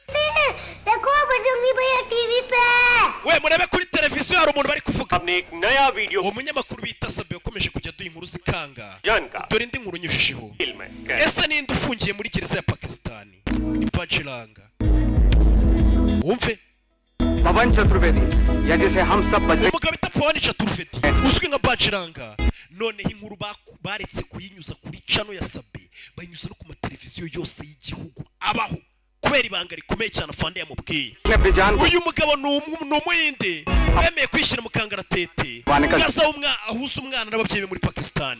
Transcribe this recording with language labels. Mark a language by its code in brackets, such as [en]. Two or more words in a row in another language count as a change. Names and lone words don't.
[rw] we murebe kuri televiziyo hari umuntu bari kuvuga. umunyamakuru bita Sabe yakomeje kujya duha inkuru zikanga. dore indi nkuru nyujijeho. ese ninde ufungiye muri gereza ya Pakistan? ni bajiranga. wumve [hi] पवन चतुर्वेदी या जिसे हम सब [rw] umugabo bita Pawan Chaturvedi uzwi nka bajiranga. noneho inkuru baretse kuyinyuza kuri channel ya Sabe, bayinyuza no ku mateleviziyo yose y'igihugu abaho, kubera ibanga rikomeye cyane afande yamubwiye. uyu mugabo ni umuhinde yemeye kwishyira mu kangaratete gaza ahuza umwana n'ababyeyi be muri Pakistan.